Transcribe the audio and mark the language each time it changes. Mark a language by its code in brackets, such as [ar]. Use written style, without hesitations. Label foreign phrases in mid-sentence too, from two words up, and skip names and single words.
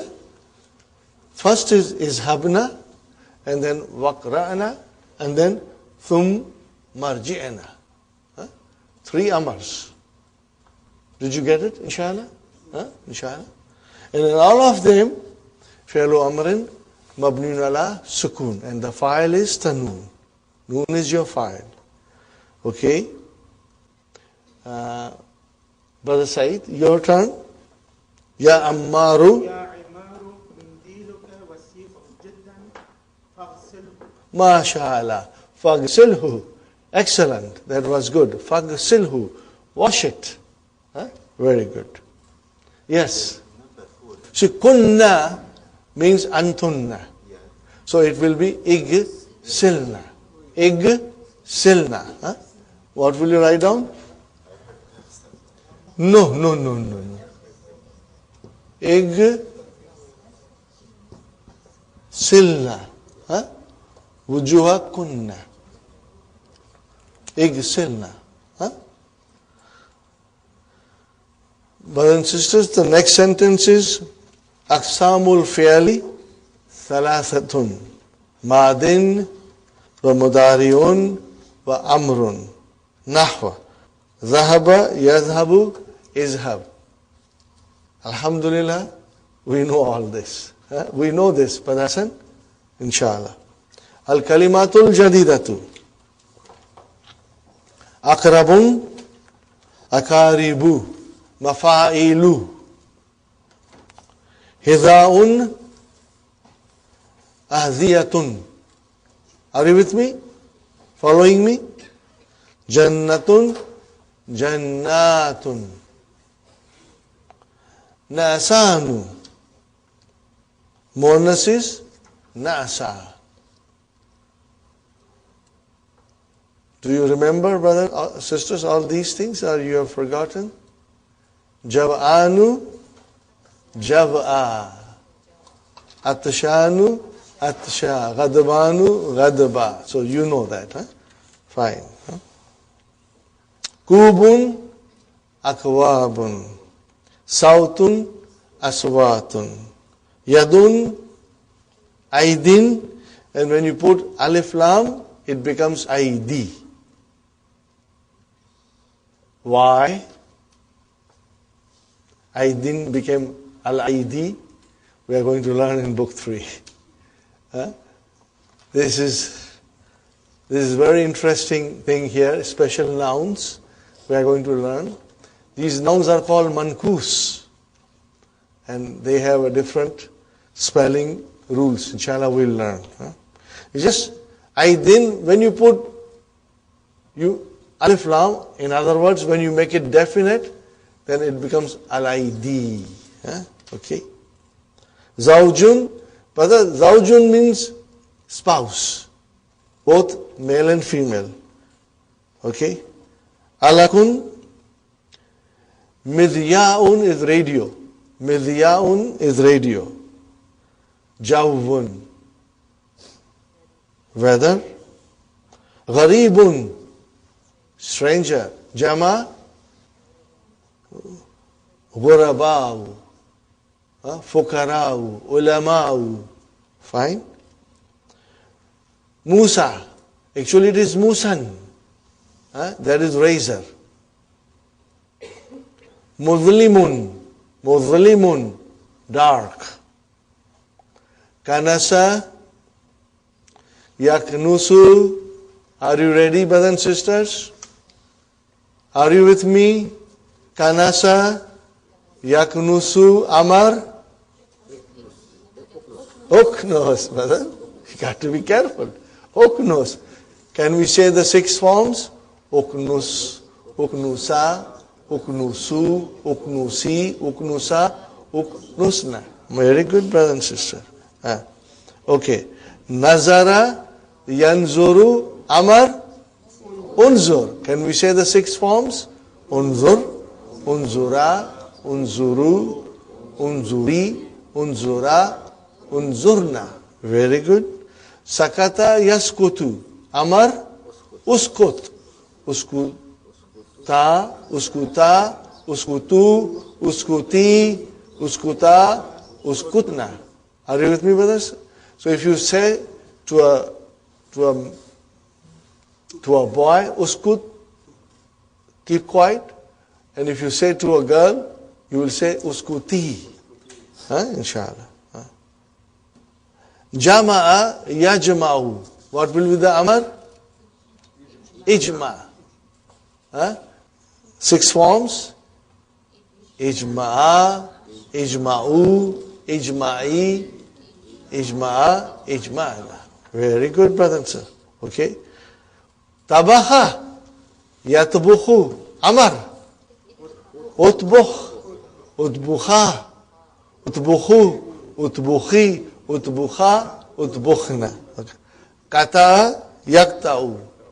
[en] First is habna, and then waqra'na, and then [ar] ثم راجعنا. [en] Huh? 3 amars. Did you get it? Inshallah? Huh? Inshallah? And in all of them, [ar] فعل أمر مبني على السكون, [en] and the file is tanun. Noon is your file. Okay? Brother Said, your turn. [ar] يا عمارُ. يا عمار منديلك وسيع جدا فاغسله. MashaAllah. [en] Fagsilhu. Excellent. That was good. Fagsilhu. Wash it. Huh? Very good. Yes. See, kunna means antunna. So it will be igsilna. Igsilna. Huh? What will you write down? No. Igsilna. Huh? [ar] وجوه كنّ. اغسلنَ. Huh? [en] Brothers and sisters, the next sentence is [ar] أقسام الفعل ثلاثة. ماضٍ ومضارع وأمر. نحو. ذهب يذهب اذهب. [en] Alhamdulillah, we know all this. We know this, but Hassan, inshallah. [ar] الكلمات الجديدة. عقرب، عقارب، مفاعل. حذاء، أحذية. [en] Are you with me? Following me? [ar] جنة، جنة. نعسان. مؤنث is nasa. [en] Do you remember, brothers, sisters, all these things, or you have forgotten? [ar] جوعان، جوعى. عطشان، عطشى. غضبان، غضبى. [en] So you know that, huh? Fine. Huh? [ar] كوب، أكواب. صوت، أصوات. يد، أيدٍ. [en] And when you put [ar] ألف لام, [en] it becomes aidi. Why? Aidin became al-aidi. We are going to learn in book 3. Huh? This is very interesting thing here, special nouns we are going to learn. These nouns are called mankus, and they have a different spelling rules. Inshallah we'll learn. Huh? It's just aidin, when you put [ar] ألف لام, [en] in other words, when you make it definite, then it becomes al-aidi. Huh? Okay. Zawjun, brother, zawjun means spouse, both male and female. Okay. [ar] ألاكن، مذياع [en] is radio. Midyaun is radio. Jawun, weather. Gharibun, stranger. [ar] جمع، غرباء. فقراء، علماء. [en] Fine. Musa, actually it is Musan. That is razor. Mudlimun, dark. [ar] كنس، يكنس. [en] Are you ready, brothers and sisters? Are you with me? [ar] كنس، يكنس، أمر. [en] Oknos, brother. You got to be careful. Oknos. Can we say the 6 forms? [ar] اكنس، اكنسا، اكنسوا، اكنسي، اكنسا، اكنسن. [en] Very good, brother and sister. Okay. [ar] نظر، ينظر، أمر، انظر. [en] Can we say the 6 forms? [ar] انظر، انظرا، انظروا، انظري، انظرا، انظرن. [en] Very good. [ar] سكت، يسكت، أمر, اسكت، اسكتا، اسكتا، اسكتوا، اسكتي، اسكتا، اسكتن. [en] Are you with me, brothers? So if you say to a boy, uskut, keep quiet. And if you say to a girl, you will say uskuti. Inshallah. [ar] جمع يجمع. [en] What will be the amar? Ijma. 6 forms. [ar] اجمعا، اجمعوا، اجمعي، اجمعا، اجمعن. [en] Very good, brother and sister. Okay. [ar] طبخ، يطبخ، أمر. اطبخ، اطبخا، اطبخوا، اطبخي، اطبخا، اطبخن. Okay. قطع، يقطع.